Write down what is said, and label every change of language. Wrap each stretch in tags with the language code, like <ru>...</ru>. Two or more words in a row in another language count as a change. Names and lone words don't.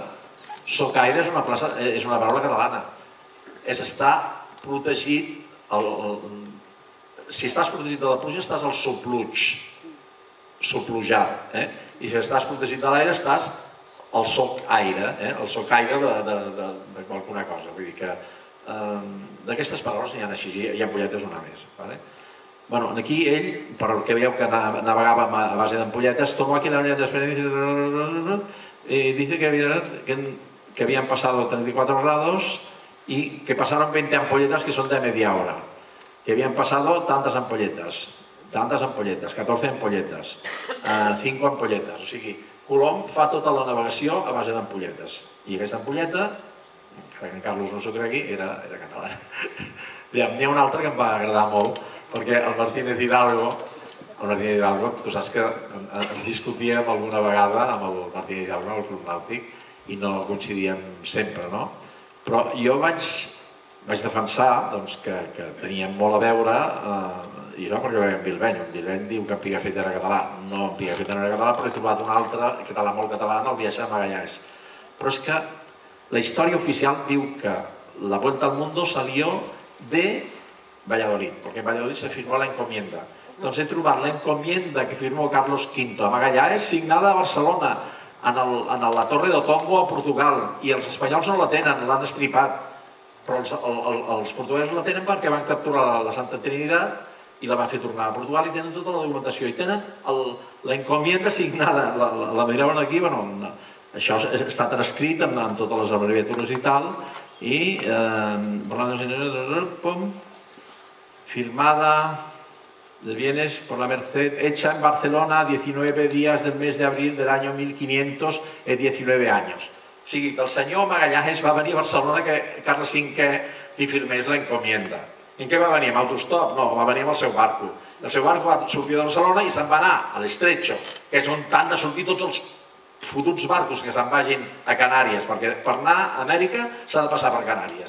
<ca>Socaire és una paraula catalana. És estar protegit, si estàs protegit de la pluja estàs al sopluig, soplujat, i si estàs protegit de l'aire estàs al socaire, el socaire de qualsevol cosa. Vull dir que d'aquestes paraules n'hi ha així, hi ha ampolletes una més. Bueno, aquí ell, perquè veieu que navegava a base d'ampolletes,</ca> <es>tomó aquí la unidad de experiencia y dice que habían pasado 34 grados y que pasaron 20 ampolletas que son de media hora. Que habían pasado tantas ampolletas, 14 ampolletas, 5 ampolletas.</es> <ca>O sigui, Colom fa tota la navegació a base d'ampolletes. I aquesta ampolleta, que en Carlos no s'ho cregui, era catalana. N'hi ha un altre que em va agradar molt, perquè el Martínez Hidalgo, tu saps que ens discutíem alguna vegada amb el Martínez Hidalgo al Club Nàutic i no coincidíem sempre, no? Però jo vaig defensar que teníem molt a veure, i no perquè veiem Bilbeny. Bilbeny diu que en Pigafetta era català. No, en Pigafetta no era català, però he trobat un altre català molt català en el viatge de Magallanes. Però és que la història oficial diu que</ca> <es>la Vuelta al Mundo salió de Valladolid, porque en Valladolid se firmó la encomienda.</es> <ca>Doncs he trobat la encomienda que firmó Carlos V a Magallanes signada a Barcelona, en la Torre de Tombo a Portugal, i els espanyols no la tenen, l'han estripat, però els portuguesos la tenen perquè van capturar la Santa Trinitat i la van fer tornar a Portugal i tenen tota la documentació i tenen la encomienda signada, la miraven aquí, això ha estat escrit amb totes les abreviatures i tal, i firmada</ca> <es>de bienes por la Merced, hecha en Barcelona 19 días del mes de abril del año 1500 y 19 años.</es> <ca>O sigui que el senyor Magallanes va venir a Barcelona que Carles V li firmés la encomienda. I en què va venir? Amb autostop? No, va venir amb el seu barco. El seu barco va sortir de Barcelona i se'n va anar a l'Estretxo, que és on han de sortir tots els fotuts barcos que se'n vagin a Canàries, perquè per anar a Amèrica s'ha de passar per Canàries.</ca>